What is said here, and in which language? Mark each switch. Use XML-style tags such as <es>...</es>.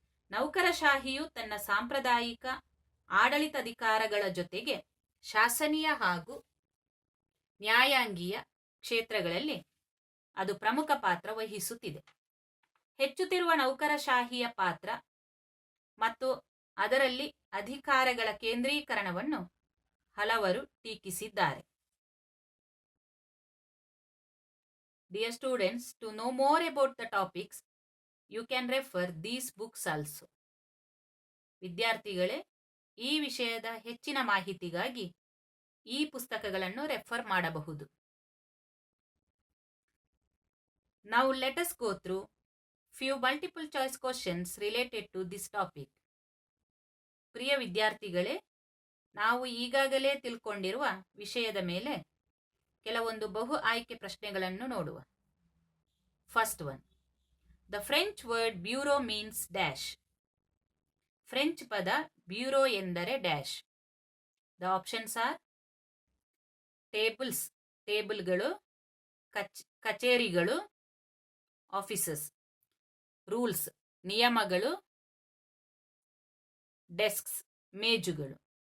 <kn>ನೌಕರಶಾಹಿಯು ತನ್ನ ಸಾಂಪ್ರದಾಯಿಕ ಆಡಳಿತಾಧಿಕಾರಗಳ ಜೊತೆಗೆ ಶಾಸನೀಯ ಹಾಗೂ ನ್ಯಾಯಾಂಗೀಯ ಕ್ಷೇತ್ರಗಳಲ್ಲಿ ಅದು ಪ್ರಮುಖ ಪಾತ್ರ ವಹಿಸುತ್ತಿದೆ. ಹೆಚ್ಚುತ್ತಿರುವ ನೌಕರಶಾಹಿಯ ಪಾತ್ರ ಮತ್ತು ಅದರಲ್ಲಿ ಅಧಿಕಾರಗಳ ಕೇಂದ್ರೀಕರಣವನ್ನು ಹಲವರು ಟೀಕಿಸಿದ್ದಾರೆ.</kn> <en>Dear students, to know more about the topics, you can refer these books also.</en> <kn>ವಿದ್ಯಾರ್ಥಿಗಳೇ, ಈ ವಿಷಯದ ಹೆಚ್ಚಿನ ಮಾಹಿತಿಗಾಗಿ ಈ ಪುಸ್ತಕಗಳನ್ನು ರೆಫರ್ ಮಾಡಬಹುದು.</kn> <en>Now let us go through few multiple choice questions related to this topic.</en> <kn>ಪ್ರಿಯ ವಿದ್ಯಾರ್ಥಿಗಳೇ, ನಾವು ಈಗಾಗಲೇ ತಿಳ್ಕೊಂಡಿರುವ ವಿಷಯದ ಮೇಲೆ ಕೆಲವೊಂದು ಬಹು ಆಯ್ಕೆ ಪ್ರಶ್ನೆಗಳನ್ನು ನೋಡುವ.</kn> <en>First one, the French word bureau means dash.</en> <kn>French ಪದ ಬ್ಯೂರೋ ಎಂದರೆ dash.</kn> <en>the options are tables,</en> <kn>ಟೇಬಲ್ಗಳು, ಕಚೇರಿಗಳು, ಆಫೀಸಸ್, ರೂಲ್ಸ್, ನಿಯಮಗಳು, ಡೆಸ್ಕ್ಸ್, ಮೇಜುಗಳು.</kn>